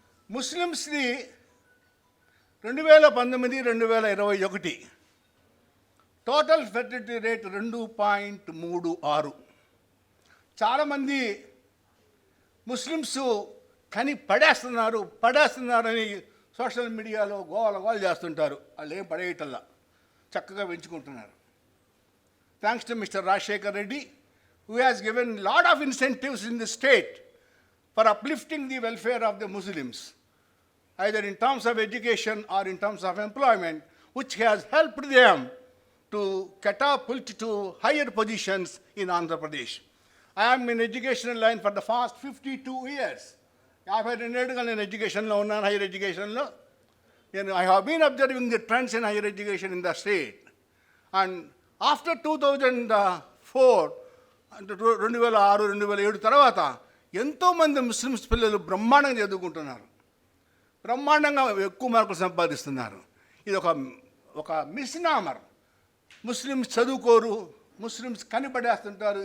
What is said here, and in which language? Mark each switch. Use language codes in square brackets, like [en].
[te] ముస్లిమ్స్ది 2019-2021 total fertility rate 2.36. చాలామంది Muslims కని పడేస్తున్నారని social మీడియాలో గోల చేస్తుంటారు. వాళ్ళు ఏం పడేయటల్లా, చక్కగా పెంచుకుంటున్నారు. [en] Thanks to mister Rajasekhar Reddy, who has given lot of incentives in the state for uplifting the welfare of the Muslims, either in terms of education or in terms of employment, which has helped them to catapult to higher positions in Andhra Pradesh. I am in educational line for the past 52 years. [te] 52 ఏళ్ళుగా నేను ఎడ్యుకేషన్లో ఉన్నాను, hire ఎడ్యుకేషన్లో. [en] I have been observing the trends in higher education in the state. [te] And after 2004, 2006-2007 తర్వాత ఎంతోమంది Muslims పిల్లలు బ్రహ్మాండంగా చదువుకుంటున్నారు, బ్రహ్మాండంగా ఎక్కువ మార్కులు సంపాదిస్తున్నారు. ఇది ఒక మిస్నామర్. Muslims చదువుకోరు, Muslims కనిపడేస్తుంటారు.